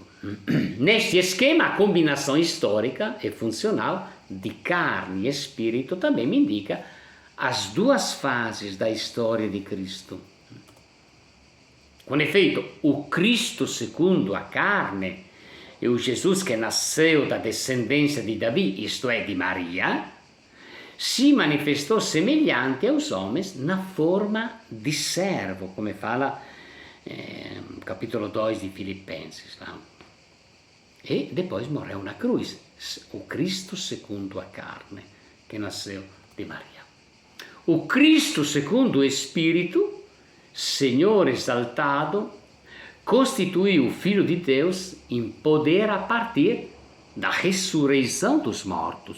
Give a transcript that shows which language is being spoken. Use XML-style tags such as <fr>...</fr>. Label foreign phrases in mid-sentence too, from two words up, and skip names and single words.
<pt>Neste esquema, a combinação histórica e funcional de carne e Espírito também me indica as duas fases da história de Cristo. Com efeito, o Cristo segundo a carne e o Jesus que nasceu da descendência de Davi, isto é, de Maria, si manifestou semelhante aos homens na forma di servo, come fala capitolo 2 di Filipenses. No? E depois morreu na cruz, o Cristo segundo a carne, che nasceu di Maria. O Cristo segundo o Espírito, Senhor exaltado, constituiu o Filho de Deus em poder a partir da ressurreição dos mortos.</pt>